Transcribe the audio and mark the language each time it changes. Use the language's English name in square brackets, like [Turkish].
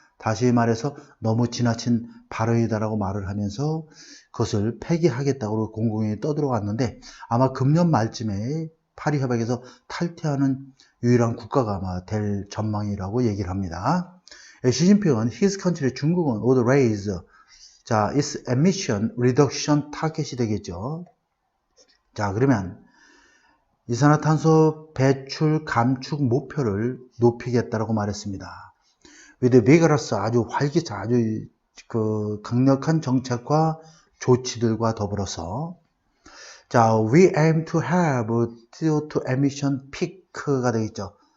[Korean] 다시 말해서 너무 지나친 발언이다라고 말을 하면서 그것을 폐기하겠다고 공공연히 떠들어왔는데 아마 금년 말쯤에 파리 협약에서 탈퇴하는 유일한 국가가 아마 될 전망이라고 얘기를 합니다. 시진핑은 [English] his country [Korean] 중국은 [English] would raise 자, its emission reduction target [Korean] 이 되겠죠. 자, 그러면 이산화탄소 배출 감축 목표를 높이겠다라고 말했습니다. [English] with vigorous [Korean] 아주 활기차 아주 강력한 정책과 조치들과 더불어서 자, [English] we aim to have CO2 emission peak [Korean] 가 되겠죠.